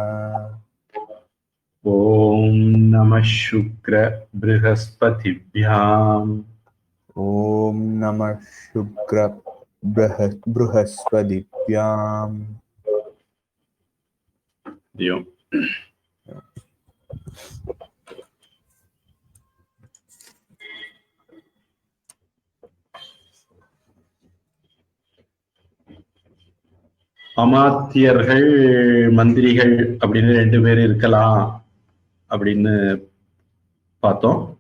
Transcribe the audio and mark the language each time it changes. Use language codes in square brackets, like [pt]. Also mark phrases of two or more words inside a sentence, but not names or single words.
[sa] ॐ नमः शुक्र बृहस्पतिभ्याम् ॐ नमः शुक्र बृहस्पतिभ्याम् दियो। [ta] அமாத்தியர்கள் மந்திரிகள் அப்படின்னு ரெண்டு பேர் இருக்கலாம் அப்படின்னு பார்த்தோம்.